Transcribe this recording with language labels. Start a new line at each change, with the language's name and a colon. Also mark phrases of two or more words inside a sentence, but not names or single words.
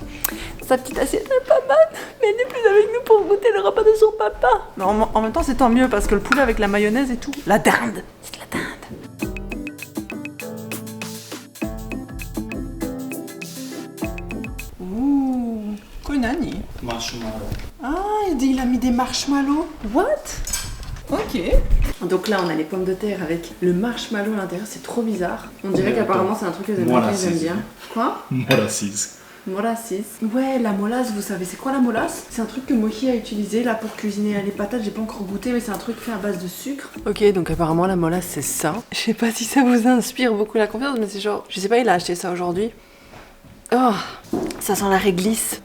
French: Sa petite assiette n'est pas mal, mais elle n'est plus avec nous pour goûter le repas de son papa. Mais en même temps, c'est tant mieux parce que le poulet avec la mayonnaise et tout, la dinde, c'est de la dinde. Ouh,
Japanese: Konani. マシュマロ
French: Ah, il a mis des marshmallows.
English: What? Ok.
French: Donc là, on a les pommes de terre avec le marshmallow à l'intérieur. C'est trop bizarre. On dirait qu'apparemment, c'est un truc que les Américains Molasses. aiment bien. Quoi?
Japanese: モラシズ
French: Molasses. Ouais, la molasse, vous savez, c'est quoi la molasse? C'est un truc que Mochi a utilisé là pour cuisiner les patates. J'ai pas encore goûté, mais c'est un truc fait à base de sucre. Ok, donc apparemment, la molasse, c'est ça. Je sais pas si ça vous inspire beaucoup la confiance, mais c'est genre. Je sais pas, il a acheté ça aujourd'hui. Oh, ça sent la réglisse.